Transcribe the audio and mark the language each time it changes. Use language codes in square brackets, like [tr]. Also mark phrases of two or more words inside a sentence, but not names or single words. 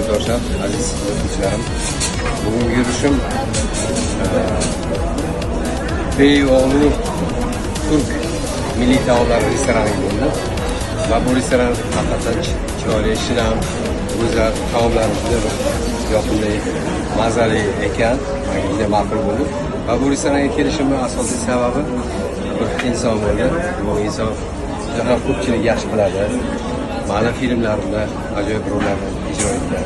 [tr] arkadaşlar, aziz izleyicilerim. [uz] Bugün yürüyüşüm Beyoğlu Türk Milli Taomlar restoraniga bo'ldi. Va bu restoran haqiqatan chiroyli, shinam, go'zal, taomlari juda yoqimli, mazali ekan. Menga juda ma'qul bo'ldi. Va bu restoranga kelishimning asosiy sababi bir inson bo'ldi. Bu inson juda ko'pchilik yaxshi biladi. Ma'lum filmlarimda ajoyib rollarni ijro etgan.